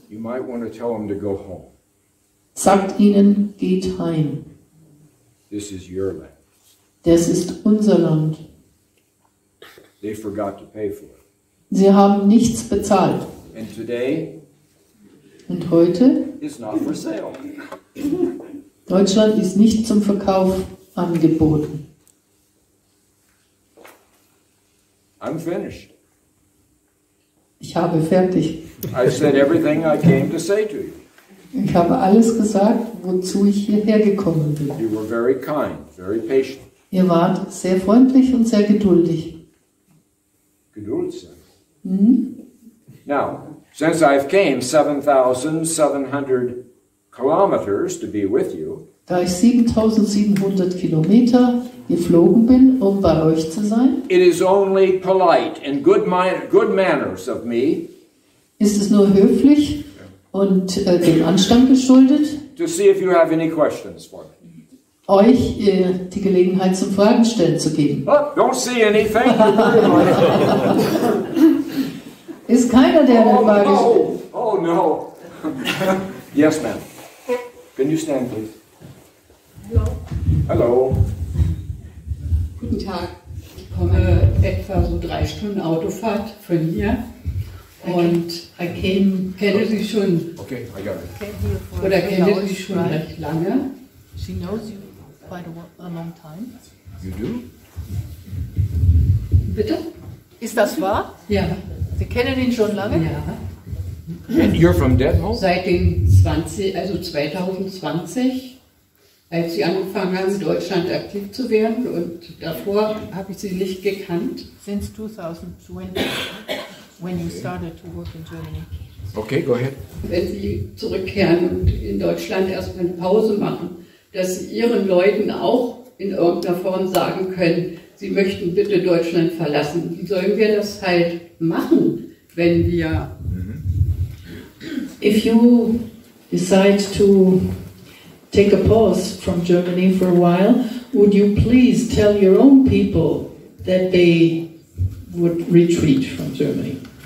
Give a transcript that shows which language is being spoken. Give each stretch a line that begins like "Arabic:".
English: you might want to tell them to go home.
German: sagt ihnen, geht heim.
English: This is your land.
German: Das ist unser Land.
English: They forgot to pay for it.
German: Sie haben nichts bezahlt.
English: And today,
German: Und heute?
English: it's not for sale.
German: Deutschland ist nicht zum Verkauf angeboten.
English: I'm finished.
German: Ich habe fertig.
English: I said everything I came to say to you.
German: Ich habe alles gesagt, wozu ich hierher gekommen bin.
English: You were very kind, very patient.
German: Ihr wart sehr freundlich und sehr geduldig. Geduld sein.
English: Now, since I've came 7,700 kilometers to be with you,
German: Da ich 7700 Kilometer geflogen bin, um bei euch zu sein,
English: it is only polite and good manners of me
German: ist es nur höflich und dem Anstand geschuldet,
English: to see if you have any questions for me.
German: euch die Gelegenheit zum Fragen stellen zu geben.
English: Oh, don't see any. Thank you very much.
German: Ist keiner, der eine Frage stellt?
English: Oh no. Yes, ma'am. Can you stand, please?
German: Hallo.
English: Hello.
German: Guten Tag. Ich komme etwa so 3 Stunden Autofahrt von hier und kenne Sie schon,
English: Okay, I got it.
German: oder kenne Sie schon recht lange.
English: She knows you quite a long time. You do?
German: Bitte? Ist das wahr? Ja. Sie kennen ihn schon lange? Ja.
English: And you're from Detmold?
German: Seit dem 2020, als Sie angefangen haben, in Deutschland aktiv zu werden, und davor habe ich Sie nicht gekannt.
English: Since 2020, when you started to work in Germany. Okay, go ahead.
German: Wenn Sie zurückkehren und in Deutschland erstmal eine Pause machen, dass Sie Ihren Leuten auch in irgendeiner Form sagen können, Sie möchten bitte Deutschland verlassen. Wie sollen wir das halt machen, wenn wir...
English: If you decide to take a pause from Germany for a while, would you please tell your own people that they would retreat from Germany?